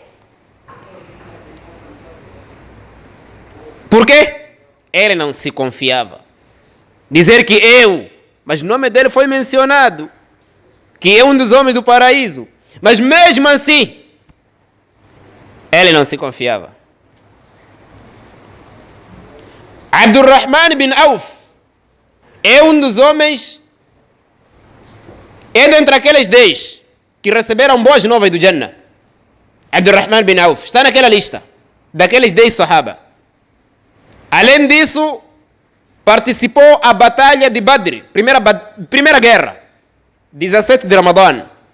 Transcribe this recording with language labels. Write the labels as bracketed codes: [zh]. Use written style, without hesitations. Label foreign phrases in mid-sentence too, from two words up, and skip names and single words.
[pt] Por quê? Ele não se confiava. Dizer que mas o nome dele foi mencionado, que é um dos homens do paraíso. Mas mesmo assim, ele não se confiava. Abdurrahman bin Auf é um dos homens, é dentre aqueles 10 que receberam boas novas do Jannah. Abdurrahman bin Auf está naquela lista, daqueles 10 sahaba. Além disso, participou a batalha de Badr, primeira guerra, 17 de Ramadã.